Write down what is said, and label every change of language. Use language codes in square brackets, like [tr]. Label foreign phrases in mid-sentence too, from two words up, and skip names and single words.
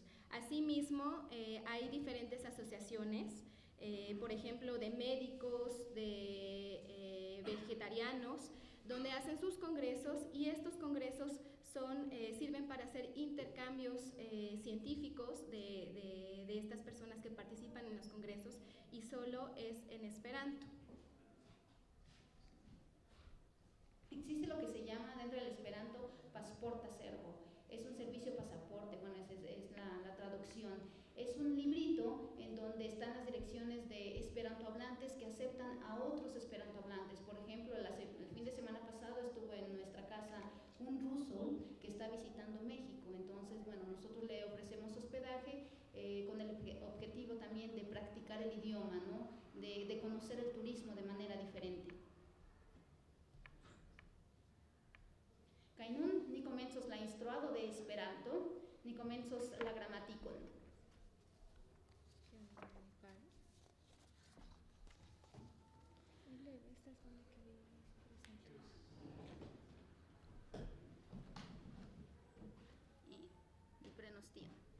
[es] Asimismo, hay diferentes asociaciones, por ejemplo, de médicos, de vegetarianos, donde hacen sus congresos, y estos congresos sirven para hacer intercambios científicos de estas personas que participan en los congresos, y solo es en esperanto. Existe lo que se llama dentro del esperanto [eo] pasporta serbo. [es] Es un servicio pasaporte, bueno, es la traducción. Es un librito en donde están las direcciones de esperantohablantes que aceptan a otros esperantohablantes. Por ejemplo, el fin de semana pasado estuvo en nuestra casa un ruso que está visitando México. Entonces, bueno, nosotros le ofrecemos hospedaje con el objetivo también de practicar el idioma, ¿no? De conocer el turismo de manera diferente. [eo] Kaj nun ni komencos la instruado de Esperanto, ni komencos la gramatikon. Y prenos tion.